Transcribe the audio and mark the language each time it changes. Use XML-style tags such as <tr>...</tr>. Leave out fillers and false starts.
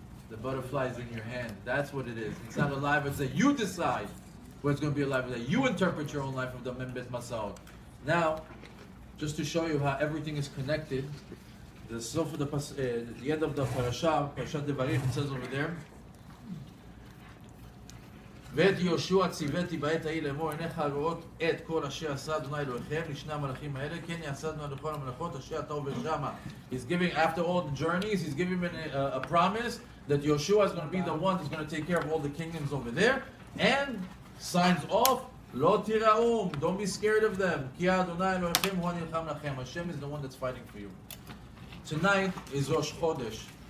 <en>The butterfly is in your hand. That's what it is. It's not alive. It's that you decide where it's going to be alive. That you interpret your own life of the Membet Masaot. Now, just to show you how everything is connected, the end of the Parashat Devarim, it says over there,</en> <he>ואת יהושע ציוויתי בעת ההיא לאמור עיניך לראות את כל אשר עשה אדוני אלוהיכם לשני המלאכים האלה כן יעשה אדוני לכל המלאכות אשר אתה עובר שמה.</he> <en>He's giving, after all the journeys, he's giving a promise that Yeshua is going to be the one who's going to take care of all the kingdoms over there, and signs off,</en> <he>לא תיראום,</he> <en>don't be scared of them,</en> <he>כי אדוני אלוהיכם הוא הנלחם לכם.</he> <en>Hashem is the one that's fighting for you. Tonight is Rosh Chodesh.</en>